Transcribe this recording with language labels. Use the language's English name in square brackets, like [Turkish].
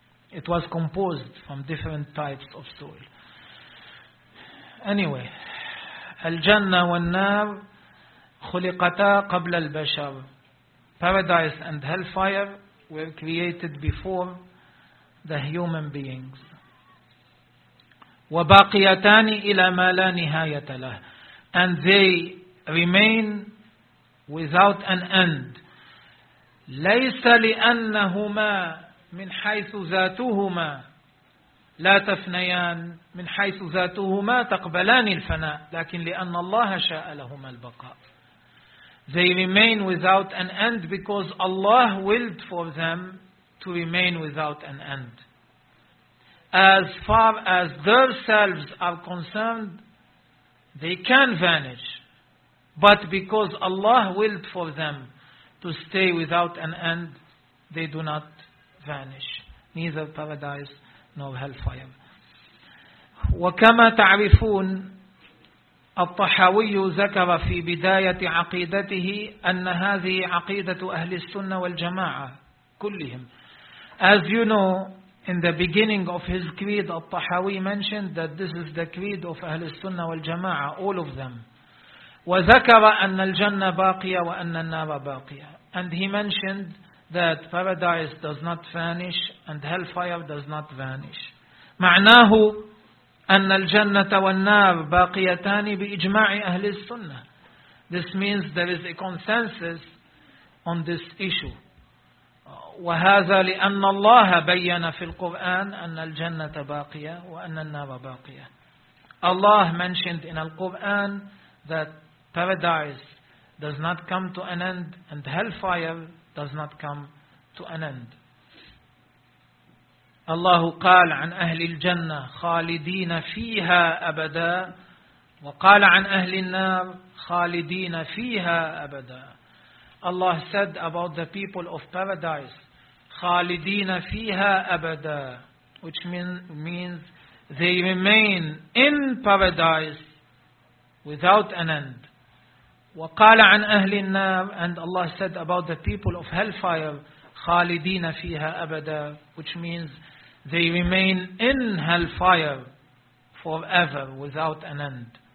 [English] It was composed from different types of soil. Anyway, [Arabic] الجنة والنار خلقتا قبل البشر. [English] Paradise and hellfire were created before the human beings. [Arabic] وباقيتان إلى ما لا نهاية له. [English] And they remain without an end. [Arabic] ليس لأنهما من حيث ذاتهما لا تفنيان, من حيث ذاتهما تقبلان الفناء, لكن لأن الله شاء لهما البقاء. [English] They remain without an end because Allah willed for them to remain without an end. As far as themselves are concerned, they can vanish. But because Allah willed for them to stay without an end, they do not vanish. Neither paradise nor hellfire. [Arabic] وكما تعرفون الطحاوي ذكر في بداية عقيدته أن هذه عقيدة أهل السنة والجماعة كلهم. [English] As you know, in the beginning of his creed, الطحاوي mentioned that this is the creed of [Arabic] أهل السنة والجماعة, [English] all of them. [Arabic] وذكر أن الجنة باقية وأن النار باقية. [English] And he mentioned that paradise does not vanish and hellfire does not vanish. [Arabic] معناه أن الجنة والنار باقيتان بإجماع أهل السنة. [English] This means there is a consensus on this issue. [Arabic] وهذا لأن الله بيّن في القرآن أن الجنة باقية وأن النار باقية. [English] Allah mentioned in the Quran that paradise does not come to an end and hellfire does not come to an end. [Arabic] الله قال عن أهل الجنة خالدين فيها أبدا وقال عن أهل النار خالدين فيها أبدا. [English] Allah said about the people of paradise [Arabic] خالدين فيها أبدا, [English] which means they remain in paradise without an end. [Arabic] وقال عن أهل النار, [English] and Allah said about the people of hellfire [Arabic] خالدين فيها أبدا, [English] which means they remain in hellfire forever without an end.